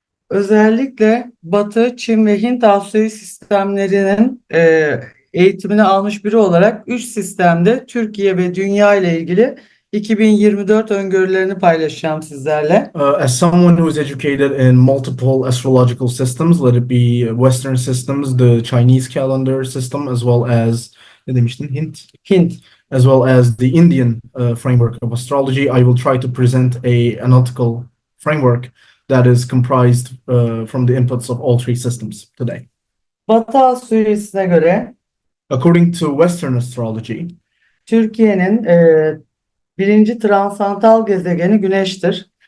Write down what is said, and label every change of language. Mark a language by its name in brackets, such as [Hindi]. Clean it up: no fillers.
[Turkish] Özellikle Batı, Çin ve Hint astroloji sistemlerinin eğitimini almış biri olarak 3 sistemde Türkiye ve dünya ile ilgili 2024 öngörülerini paylaşacağım sizlerle. [English] As someone who is educated in multiple astrological systems, let it be Western systems, the Chinese calendar system, as well as [Turkish] ne demiştin? Hint. [English] As well as the Indian framework of astrology, I will try to present a analytical framework that is comprised from the inputs of all three systems today. [Turkish] Batı astrolojisine göre, [English] according to Western astrology, [Turkish] Türkiye'nin birinci transantal gezegeni Güneş'tir.